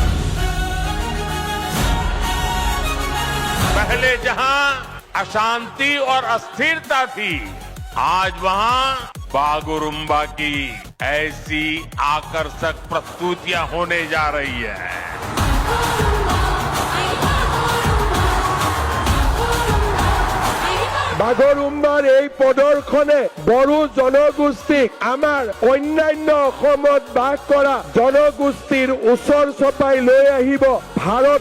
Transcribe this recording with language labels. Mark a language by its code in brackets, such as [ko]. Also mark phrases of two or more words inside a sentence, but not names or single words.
[hi] पहले जहां अशांति और अस्थिरता थी, आज वहां बागुरुम्बा की ऐसी आकर्षक प्रस्तुतियां होने जा रही है। [as] বাগৰুম্বাৰ এই প্ৰদৰ্শনে বড়ো জনগোষ্ঠীক আমাৰ অন্যান্য অসমত বাস কৰা জনগোষ্ঠীৰ ওচৰ চপাই লৈ আহিব।